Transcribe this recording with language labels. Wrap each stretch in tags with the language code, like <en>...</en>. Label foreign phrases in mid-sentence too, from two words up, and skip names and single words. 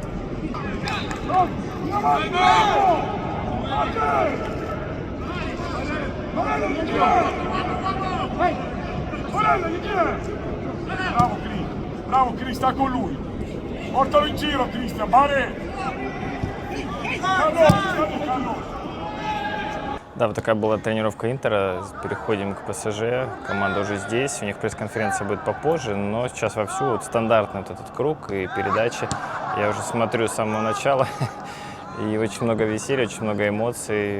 <it>Bravo Cris, sta con lui! Portalo in giro Cristian, Mare! Callo!</it> <ru>Да, вот такая была тренировка Интера. Переходим к ПСЖ. Команда уже здесь. У них пресс-конференция будет попозже, но сейчас вовсю вот стандартный вот этот круг и передачи. Я уже смотрю с самого начала. И очень много веселья, очень много эмоций.</ru>